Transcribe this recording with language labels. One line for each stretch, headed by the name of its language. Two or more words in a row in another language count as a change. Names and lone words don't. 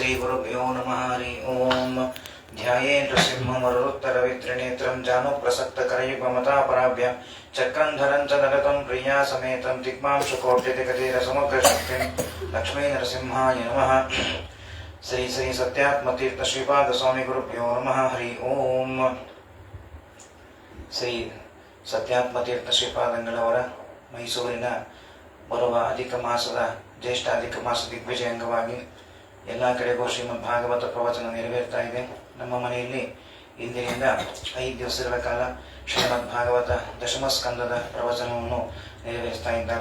Sanskrit: श्रीगुरुभ्यो नमः हरि ओम ध्यायेन्द्र सिंहमरुत्तरवित्रिनेत्रं जानुप्रसक्तकरयुगमतापराभ्य चक्रं धरं च नरतं प्रिया समेतं दिग्मांशकोट्यतिकतीरसमुग्रशक्तिं लक्ष्मी नरसिंहाय नमः। श्री श्री सत्यात्मतीर्थ श्रीपाद स्वामी गुरुभ्यो नमः हरि ओम।
Kannada: ಶ್ರೀ ಸತ್ಯಾತ್ಮತೀರ್ಥ ಶ್ರೀಪಾದಂಗಳವರ ಮೈಸೂರಿನ ಬರುವ ಅಧಿಕ ಮಾಸದ ಜ್ಯೇಷ್ಠ ಅಧಿಕ ಮಾಸ ದಿಗ್ವಿಜಯ ಅಂಗವಾಗಿ ಎಲ್ಲ ಕಡೆಗೂ ಶ್ರೀಮದ್ ಭಾಗವತ ಪ್ರವಚನ ನೆರವೇರ್ತಾ ಇದೆ. ನಮ್ಮ ಮನೆಯಲ್ಲಿ ಇಂದಿನಿಂದ 5 ದಿವಸಗಳ ಕಾಲ ಶ್ರೀಮದ್ ಭಾಗವತ ದಶಮ ಸ್ಕಂದದ ಪ್ರವಚನವನ್ನು ನೆರವೇರಿಸ್ತಾ ಇದ್ದಾರೆ.